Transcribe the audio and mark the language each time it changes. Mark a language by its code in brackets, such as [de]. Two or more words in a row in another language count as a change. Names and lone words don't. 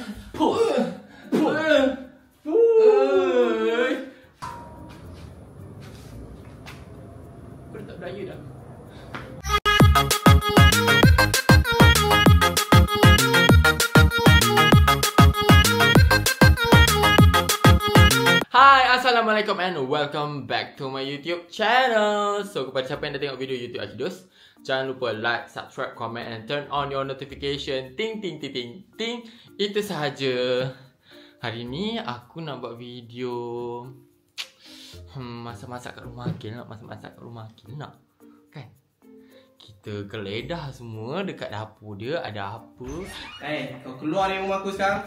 [ms] Kau dah tak berdaya dah. [en] Hai, Assalamualaikum and welcome back to my YouTube channel. [ms] So, kepada siapa yang dah tengok video YouTube Akidus, jangan lupa [en] like, subscribe, comment and turn on your notification. Ting, ting, ting, ting, ting. [ms] Itu sahaja. Hari ni aku nak buat video masak-masak kat rumah Akil nak. Masak-masak kat rumah Akil nak. Kan? Kita geledah semua dekat dapur dia. Ada apa? Kau keluar dari rumah aku sekarang.